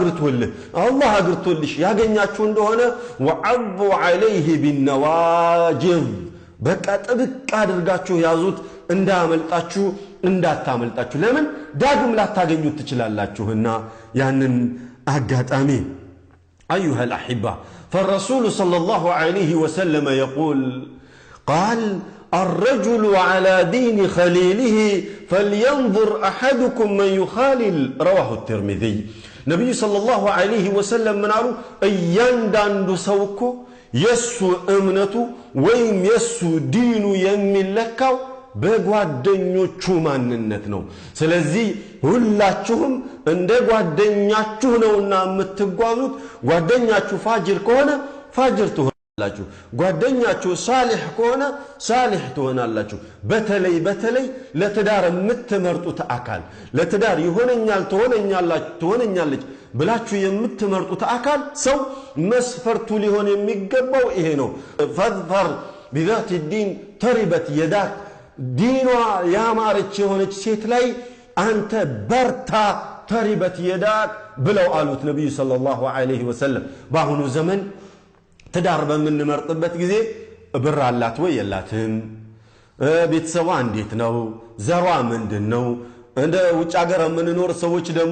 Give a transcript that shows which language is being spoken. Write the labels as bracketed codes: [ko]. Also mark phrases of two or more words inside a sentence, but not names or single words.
[am] አግርቶልሽ ያገኛችሁ እንደሆነ [ar] وعضوا عليه بالنواجذ [am] በቃ ጥብቅ አድርጋችሁ ያዙት እንዳታመልጣችሁ። ለምን ዳግም ላታገኙት ትችላላችሁና ያንን አጋጣሚ። [ar] أيها الأحبة فالرسول صلى الله عليه وسلم يقول قال الرجل على دين خليله فلينظر أحدكم من يخالل رواه الترمذي. نبي صلى الله عليه وسلم من قالوا [am] እያንዳንዱ ሰው እኮ የሱ እምነቱ ወይም የሱ ዲኑ የሚለካው በጓደኞቹ ማንነት ነው። ስለዚህ ሁላችሁም እንደ ጓደኛችሁ ነውና የምትጓዙት። ጓደኛችሁ ፋጅር ከሆነ ፋጅር ትሆናላችሁ፣ ጓደኛችሁ ሳሊህ ከሆነ ሳሊህ ትሆናላችሁ። በተለይ ለትዳር የምትመርጡት አካል ለትዳር ይሆነኛል ትሆነኛለች ብላችሁ የምትመርጡት አካል ሰው መስፈርቱ ሊሆን የሚገባው ይሄ ነው። [ar] فاظفر بذات الدين تربت يداك [am] ዲኗ ያማረች የሆነች ሴት ላይ አንተ በርታ [ar] تربت يداك [am] ብለው አሉት ነብዩ [ar] صلى الله عليه وسلم። [am] በአሁኑ ዘመን ትዳር በምንመርጥበት ጊዜ ብር አላት ወይ የላትም፣ ቤተሰቧ እንዴት ነው፣ ዘሯ ምንድነው፣ እንደ ውጭ ሀገር የምንኖር ሰዎች ደግሞ